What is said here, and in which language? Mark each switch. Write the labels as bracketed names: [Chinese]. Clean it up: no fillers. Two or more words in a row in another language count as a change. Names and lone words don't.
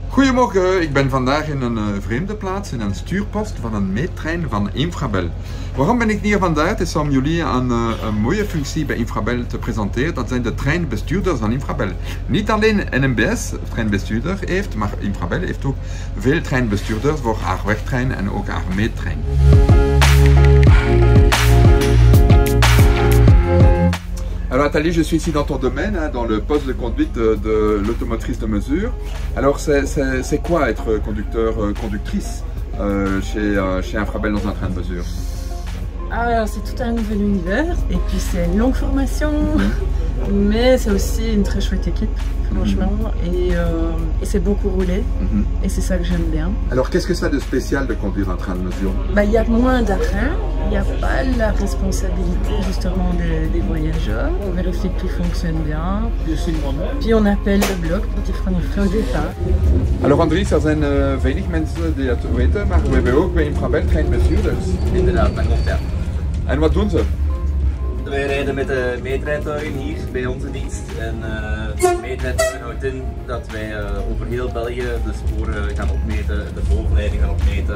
[Dutch] Goedemorgen, ik ben vandaag in een vreemde plaats, in een stuurpost van een meettrein van Infrabel. Waarom ben ik hier vandaag? Het is om jullie een mooie functie bij Infrabel te presenteren. Dat zijn de treinbestuurders van Infrabel. Niet alleen NMBS treinbestuurder heeft, maar Infrabel heeft ook veel treinbestuurders voor haar wegtrein en ook haar meettrein. [French] Alors Nathalie, je suis ici dans ton domaine, hein, dans le poste de conduite de l'automotrice de mesure. Alors c'est quoi être conducteur, conductrice chez Infrabel dans un train de mesure? Alors c'est tout un nouvel univers et puis c'est une longue formation, mais c'est aussi une très chouette équipe franchement et c'est beaucoup roulé et c'est ça que j'aime bien. Alors qu'est-ce que ça a de spécial de conduire un train de mesure? Il y a moins d'arrêts, il n'y a pas la responsabilité justement des voyageurs, on vérifie que tout fonctionne bien, puis on appelle le blok pour [Dutch] die vraag [French] départ. [Dutch] Alors Andries, er zijn weinig mensen die het weten, maar we hebben ook bij Infrabel treinbestuurders. Inderdaad, dat klopt ja. En wat doen ze? Wij rijden met de meetrijtuigen hier bij onze dienst en de meetrijtuigen houdt in dat wij over heel België de sporen gaan opmeten, de bovenleiding gaan opmeten.